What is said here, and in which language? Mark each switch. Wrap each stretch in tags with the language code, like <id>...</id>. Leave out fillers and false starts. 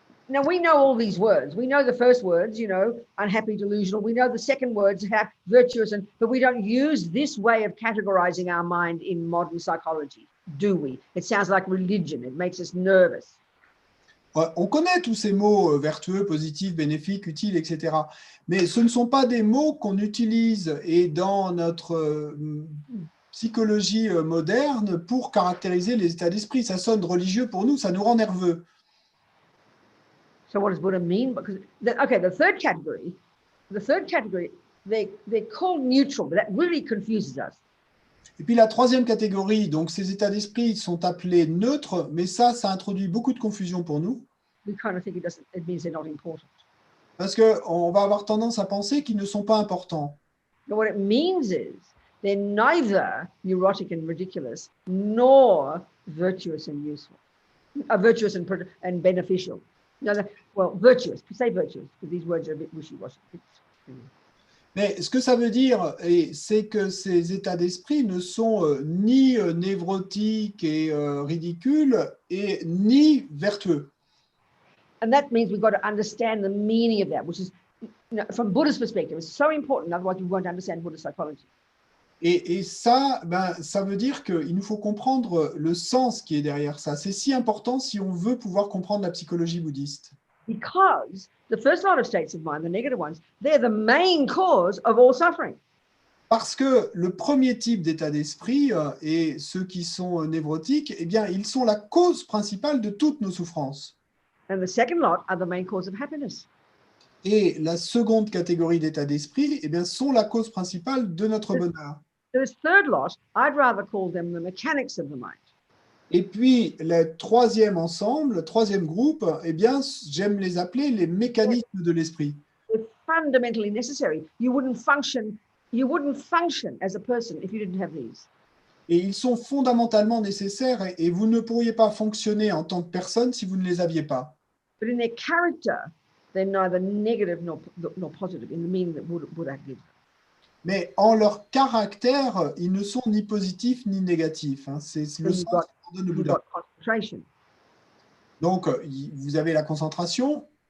<en>Now, we know all these words. We know the first words, unhappy, delusional. We know the second words, virtuous, but we don't use this way of categorizing our mind in modern psychology, do we? It sounds like religion. It makes us nervous.</en> <fr>On connaît tous ces mots vertueux, positifs, bénéfiques, utiles, etc. Mais ce ne sont pas des mots qu'on utilise et dans notre psychologie moderne pour caractériser les états d'esprit. Ça sonne religieux pour nous, ça nous rend nerveux.</fr> <en>So what does Buddha mean? Because the third category, they're called neutral, but that really confuses us.</en> <fr>Et puis la troisième catégorie, donc ces états d'esprit sont appelés neutres, mais ça introduit beaucoup de confusion pour nous.</fr> <en>We kind of think it means they're not important.</en> <fr>Parce qu'on va avoir tendance à penser qu'ils ne sont pas importants.</fr> <en>But what it means is they're neither neurotic and ridiculous, nor virtuous and useful, virtuous and beneficial. No, well, virtuous. Say virtuous, because these words are a bit wishy-washy.</en> <fr>Mais ce que ça veut dire, c'est que ces états d'esprit ne sont ni névrotiques et ridicules, et ni vertueux.</fr> <en>And that means we've got to understand the meaning of that, which is, from Buddha's perspective, it's so important, otherwise we won't understand Buddhist psychology.</en> <fr>Et ça, ça veut dire qu'il nous faut comprendre le sens qui est derrière ça. C'est si important si on veut pouvoir comprendre la psychologie bouddhiste.</fr> <en>Because the first lot of states of mind, the negative ones, they're the main cause of all suffering.</en> <fr>Parce que le premier type d'état d'esprit et ceux qui sont névrotiques, eh bien, ils sont la cause principale de toutes nos souffrances.</fr> <en>And the second lot are the main cause of happiness.</en> <fr>Et la seconde catégorie d'état d'esprit, eh bien, sont la cause principale de notre bonheur.</fr> <en>This third lot, I'd rather call them the mechanics of the mind.</en> <fr>Et puis, le troisième ensemble, le troisième groupe, eh bien, j'aime les appeler les mécanismes de l'esprit.</fr> <en>They're fundamentally necessary. You wouldn't function as a person if you didn't have these.</en> <fr>Et ils sont fondamentalement nécessaires et vous ne pourriez pas fonctionner en tant que personne si vous ne les aviez pas.</fr> <en>But in their character, they're neither negative nor positive in the meaning that Buddha gives.</en> <fr>Mais en leur caractère, ils ne sont ni positifs ni négatifs. C'est le sens qu'on donne au Bouddha. Donc, vous avez la concentration.</fr>